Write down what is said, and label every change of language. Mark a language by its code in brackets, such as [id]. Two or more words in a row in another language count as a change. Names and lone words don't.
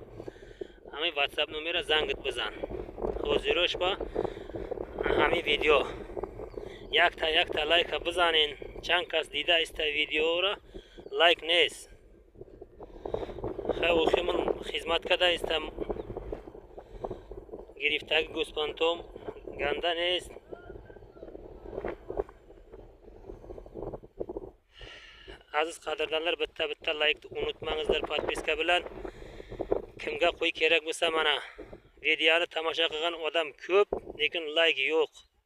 [fa] همین واتساپ نمره زنگت بزن. حاضرش با همین ویدیو یک تا لایک بزنین. چند کس دیده است ویدیو را لایک نیست. خیلی من خدمت کرده استم. گرفتگی گوسفندم گنده نیست. [uz] Aziz qadrdanlar, bitta like unutmangizlar, podpiska bilan. Kimga qo'y kerak bo'lsa, mana videoni tomosha qilgan odam ko'p, lekin like yo'q.